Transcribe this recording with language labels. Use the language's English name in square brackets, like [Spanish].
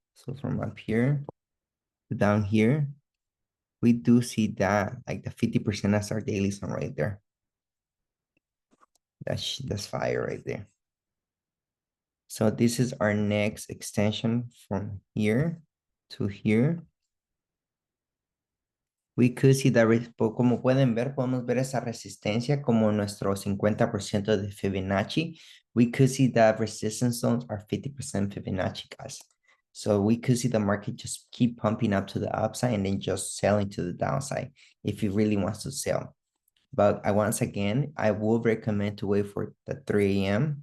[English] So from up here to down here, we do see that like the 50% as our daily zone right there. That's fire right there. So this is our next extension from here to here. We could see that, [Spanish] como pueden ver, podemos ver esa resistencia como nuestro 50% de Fibonacci. [English] We could see that resistance zones are 50% Fibonacci, guys. So we could see the market just keep pumping up to the upside and then just selling to the downside if it really wants to sell. But once again, I will recommend to wait for the 3 a.m.